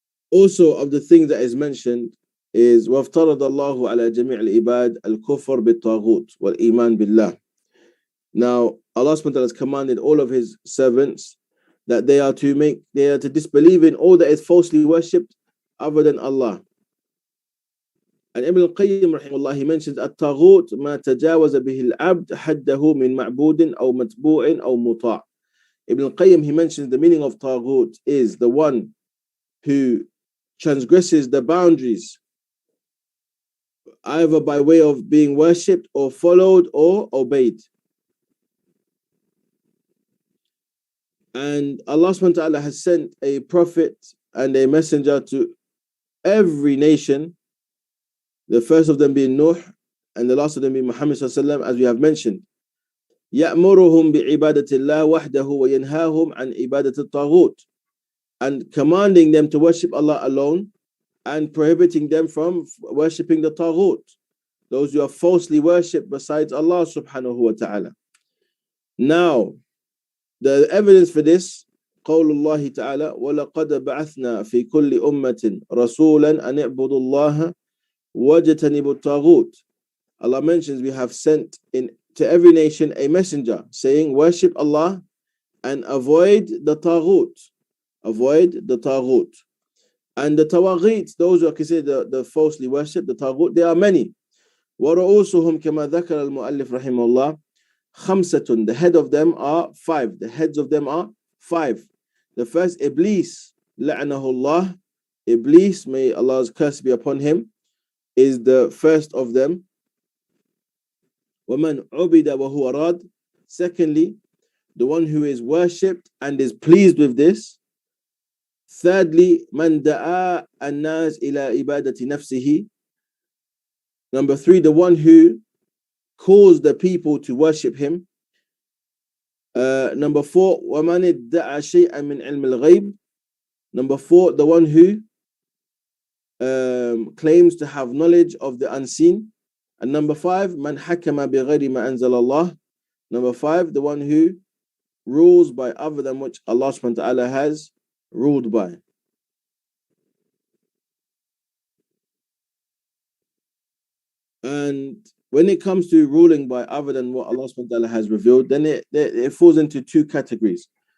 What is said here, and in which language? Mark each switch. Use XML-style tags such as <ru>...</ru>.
<en>Also, of the things that is mentioned is</en> <ar>وَافْتَرَضَ اللَّهُ عَلَى جَمِيعِ الْعِبَادِ الْكُفْرِ بِالطَّاغُوتِ وَالْإِيمَانِ بِاللَّهِ.</ar> <en>Now, Allah subhanahu wa ta'ala has commanded all of His servants that they are to disbelieve in all that is falsely worshipped other than Allah. And Ibn al-Qayyim rahimahullah, he mentions</en> <ar>الطاغوت ما تجاوز به العبد حده من معبود أو متبوع أو مطاع.</ar> <en>Ibn al-Qayyim, he mentions the meaning of taghut is the one who transgresses the boundaries, either by way of being worshipped or followed or obeyed. And Allah subhanahu wa ta'ala has sent a prophet and a messenger to every nation, the first of them being Nuh, and the last of them being Muhammad sallallahu alaihi wasallam, as we have mentioned.</en> <ar>يأمرهم بعبادة الله وحده وينهاهم عن عبادة الطاغوت,</ar> <en>and commanding them to worship Allah alone and prohibiting them from worshipping the taghut, those who are falsely worshipped besides Allah subhanahu wa ta'ala. Now, the evidence for this,</en> <ar>قول الله تعالى وَلَقَدْ بَعَثْنَا فِي كُلِّ أُمَّةٍ رَسُولًا أَنِ اعْبُدُوا اللَّهَ وَاجْتَنِبُوا الطَّاغُوتَ.</ar> <en>Allah mentions we have sent to every nation a messenger saying worship Allah and avoid the taghut. Avoid the taghut. And the tawaghit, those who are considered the falsely worshipped, the taghut, there are many.</en> <ar>وَرُؤُوسُهُمْ كَمَا ذَكَرَ الْمُؤَلِّفُ رَحِمَهُ اللَّهِ خَمْسَةٌ.</ar> <en>The head of them are 5. The heads of them are 5. The first, Iblis,</en> <ar>لَعْنَهُ اللَّهِ.</ar> <en>Iblis, may Allah's curse be upon him, is the first of them.</en> <ar>وَمَنْ عُبِدَ وَهُوَ رَادٍ.</ar> <en>Secondly, the one who is worshipped and is pleased with this. Thirdly,</en> <ar>مَنْ دَعَا النَّاسِ إِلَى إِبَادَةِ نَفْسِهِ.</ar> <en>Number 3, the one who calls the people to worship him. Number 4,</en> <ar>وَمَنِ ادَّعَى شَيْئًا مِنْ عِلْمِ الْغَيْبِ.</ar> <en>Number 4, the one who claims to have knowledge of the unseen. And number 5,</en> <ar>مَنْ حَكَمَ بِغَيْرِ مَا أَنزَلَ اللَّهِ.</ar> <en>Number 5, the one who rules by other than which Allah subhanahu wa ta'ala has ruled by. And when it comes to ruling by other than what Allah subhanahu wa ta'ala has revealed, then it falls into 2 categories.</en>